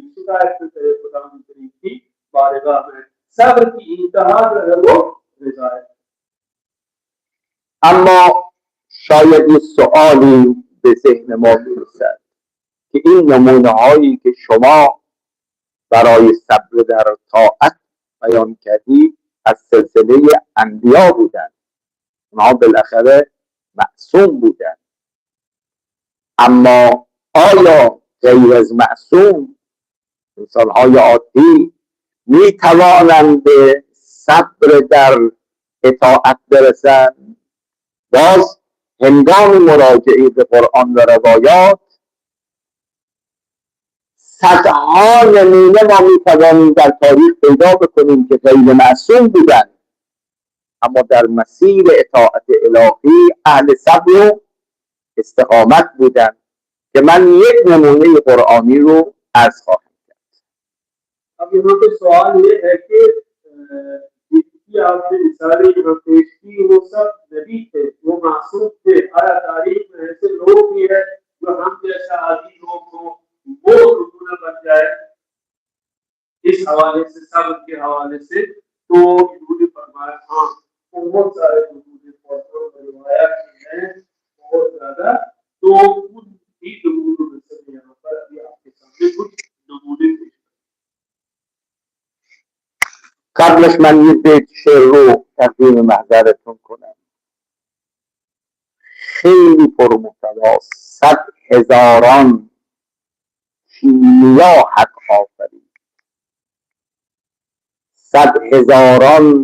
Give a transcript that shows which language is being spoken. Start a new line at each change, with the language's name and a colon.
Hindi: शिकायत न करे खुदा करीम की बारगाह में, सब्र की इंतहा जो है वो रज़ाए।
Persian: اما شاید یه سوالی به ذهن ما برسد که این نمونه هایی که شما برای صبر در طاعت بیان کردید از سلسله انبیا بودن، اونها بالاخره معصوم بودن. اما آیا غیر از معصوم انسانهای عادی می توانند به صبر در اطاعت برسند؟ باز هنگام مراجعه به قرآن و روایات صدها نمونه ما می توانیم در تاریخ پیدا بکنیم که غیر معصوم بودند اما در مسیر اطاعت الهی اهل صبر و استقامت بودند، که من یک نمونه قرآنی رو عرض خواهم کرد.
Hindi: अब यहाँ पे सवाल ये है कि जिसकी आपने मिसालें यहाँ पेश की वो सब नबी थे, वो मासूम थे। आया तारीख में ऐसे लोग भी हैं जो हम जैसा आदि लोग हो वो नमूना बन जाए इस हवाले से, सब्र के हवाले से? तो इन्होंने फरमाया हाँ, बहुत सारे नमूने रिवायात हैं बहुत ज्यादा। तो उन ही नमूनों में से यहाँ पर अभी आपके सामने कुछ नमूने पेश
Persian: قبلش من یه بیت شعر رو تقدیم محضرتون کنم، خیلی پرمحتواست. 100,000 کیمیا حق آفرید، 100,000